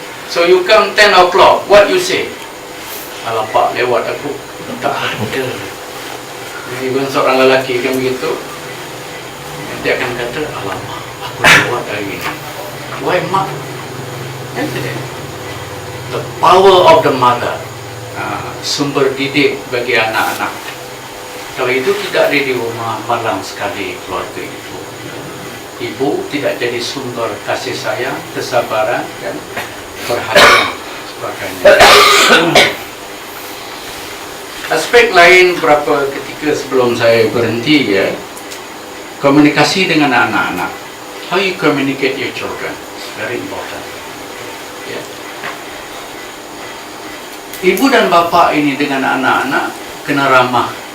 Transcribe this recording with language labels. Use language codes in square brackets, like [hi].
[en] So you come 10 o'clock, what you say? [ms] Alamak, lewat aku. Tak ada. Even seorang lelaki kan begitu, dia akan kata, alamak, aku lewat hari ini. Why mak? [en] The power of the mother, [ms] sumber didik bagi anak-anak. Kalau itu tidak ada di rumah, malang sekali keluarga itu. Ibu tidak jadi sumber kasih sayang, kesabaran, dan perhatian sebagainya. Aspek lain berapa ketika sebelum saya berhenti ya, komunikasi dengan anak-anak. [en] How you communicate your children, very important. [ms] Ya. Ibu dan bapa ini dengan anak-anak kena ramah.